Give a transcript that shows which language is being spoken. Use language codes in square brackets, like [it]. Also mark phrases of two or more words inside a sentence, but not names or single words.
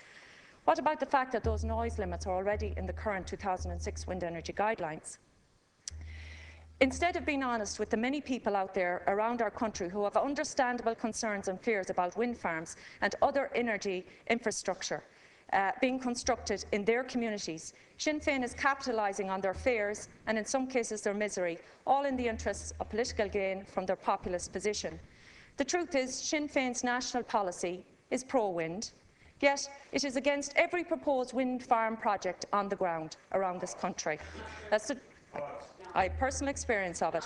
[en] What about the fact that those noise limits are already in the current 2006 wind energy guidelines? Instead of being honest with the many people out there around our country who have understandable concerns and fears about wind farms and other energy infrastructure, being constructed in their communities. Sinn Féin is capitalising on their fears and in some cases their misery, all in the interests of political gain from their populist position. The truth is Sinn Féin's national policy is pro-wind, yet it is against every proposed wind farm project on the ground around this country. I have personal experience of it.